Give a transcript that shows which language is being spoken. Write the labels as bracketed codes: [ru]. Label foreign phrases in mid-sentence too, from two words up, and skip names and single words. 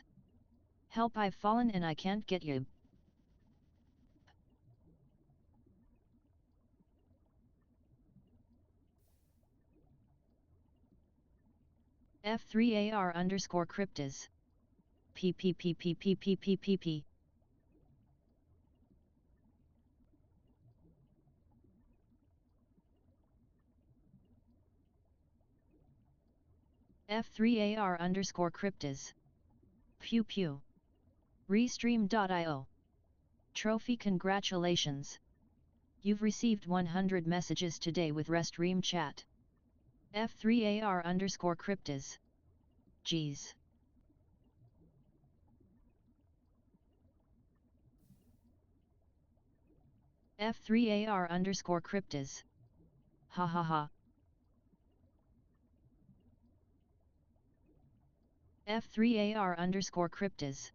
[en] Help, I've fallen and I can't get you. F3AR underscore cryptas. P. F3AR underscore cryptas. Pew. Restream.io. Trophy, congratulations. You've received 100 messages today with Restream chat. F3AR underscore cryptas. Geez. F3AR underscore cryptas. Ha. F3AR underscore cryptas.